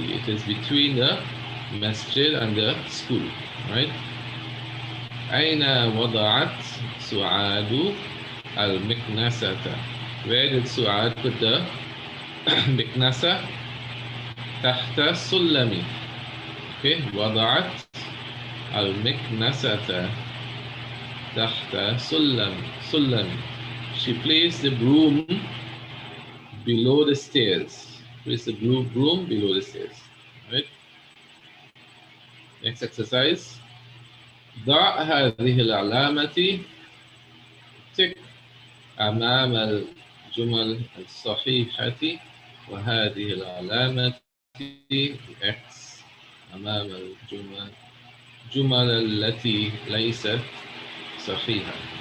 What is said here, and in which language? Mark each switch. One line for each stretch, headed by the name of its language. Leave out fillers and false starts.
English: It is between the masjid and the school. Right?
Arabic: أين وضعت سعاد المكنسة?
English: Where did سعاد put the مكنسة؟
Arabic: تحت السلم.
English: Okay,
Arabic: وضعت المكنسة تحت سلم.
English: She placed the broom below the stairs. Place the broom below the stairs. Right? Next exercise.
Arabic: ضع هذه العلامة tick أمام الجمل الصحيحة وهذه العلامة X أمام الجمل التي ليست صحيحة.